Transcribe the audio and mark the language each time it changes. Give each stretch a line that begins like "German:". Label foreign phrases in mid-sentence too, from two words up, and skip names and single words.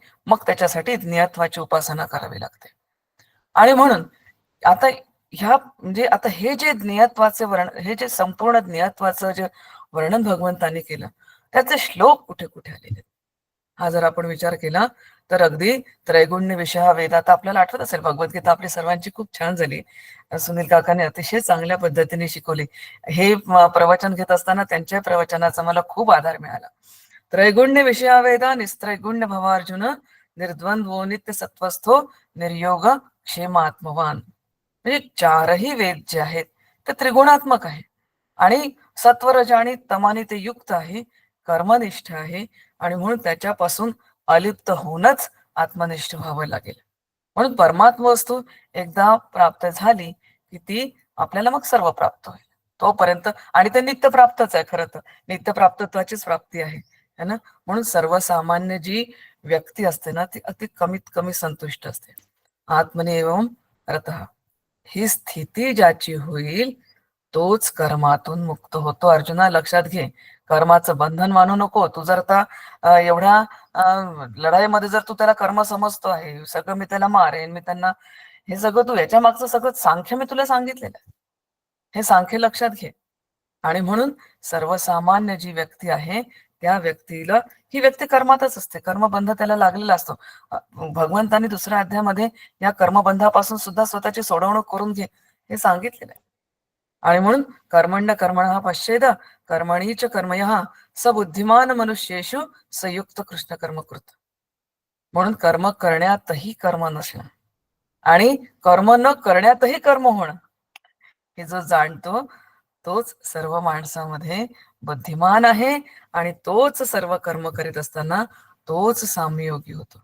Marathi: मग त्याच्यासाठी ज्ञेयत्वाची उपासना करावी लागते. आणि म्हणून आता म्हणजे आता हे जे ज्ञेयत्वाचे वर्णन, हे जे संपूर्ण ज्ञेयत्वाचं जे वर्णन भगवंताने केलं त्याचे श्लोक कुठे कुठे आलेले, हा जर आपण विचार केला तर अगदी त्रैगुण्य विषय हा वेद. आता आपल्याला आठवत असेल भगवद्गीता आपली सर्वांची खूप छान झाली, सुनील काकाने अतिशय चांगल्या पद्धतीने शिकवली. हे प्रवचन घेत असताना त्यांच्या प्रवचनाचा मला खूप आधार मिळाला.
Sanskrit: त्रैगुण्य विषया वेदा निस्त्रैगुण्य भवार्जुन, निर्द्वंद्वो नित्य सत्वस्थो, निर्योग क्षेमात्मवान.
Marathi: म्हणजे 4ही वेद जे आहेत ते त्रिगुणात्मक आहे आणि सत्वरज आणि तमाने ते युक्त आहे, कर्मनिष्ठ आहे. आणि म्हणून त्याच्यापासून अलिप्त होऊनच आत्मनिष्ठ व्हावं लागेल. म्हणून परमात्मा वस्तू एकदा प्राप्त झाली की ती आपल्याला मग सर्व प्राप्त होईल तोपर्यंत. आणि ते नित्य प्राप्तच आहे, खरं तर नित्य प्राप्तत्वाचीच प्राप्ती आहे,
Hindi: है ना.
Marathi: म्हणून सर्वसामान्य जी व्यक्ती असते ना ती अति कमीत कमी संतुष्ट असते.
Sanskrit: आत्मने एवं रतः.
Marathi: ही स्थिती ज्याची होईल तोच कर्मातून मुक्त होतो. अर्जुना लक्षात घे, कर्माचं बंधन मानू नको. तू जर आता एवढ्या लढाईमध्ये जर तू त्याला कर्म समजतो आहे, सगळं मी त्याला मारेन, मी त्यांना, हे सगळं तू याच्या मागचं सगळं सांख्य मी तुला सांगितलेलं आहे. हे सांख्य लक्षात घे. आणि म्हणून सर्वसामान्य जी व्यक्ती आहे त्या व्यक्तीला, ही व्यक्ती कर्मातच असते, कर्मबंध त्याला लागलेला असतो. भगवंतांनी दुसऱ्या अध्यायामध्ये या कर्मबंधापासून सुद्धा स्वतःची सोडवणूक करून घे हे सांगितलेलं आहे. आणि म्हणून
Sanskrit: कर्मण्य कर्मणः पश्येद कर्मणीच कर्मयः स बुद्धिमान मनुष्येषु संयुक्त कृष्ण कर्म कृत.
Marathi: म्हणून कर्म करण्यातही कर्म नसणं आणि कर्म न करण्यातही कर्म होणं, हे जो जाणतो तोच सर्व माणसामध्ये बुद्धिमान आहे आणि तोच सर्व कर्म करीत असताना तोच साम्ययोगी होतो.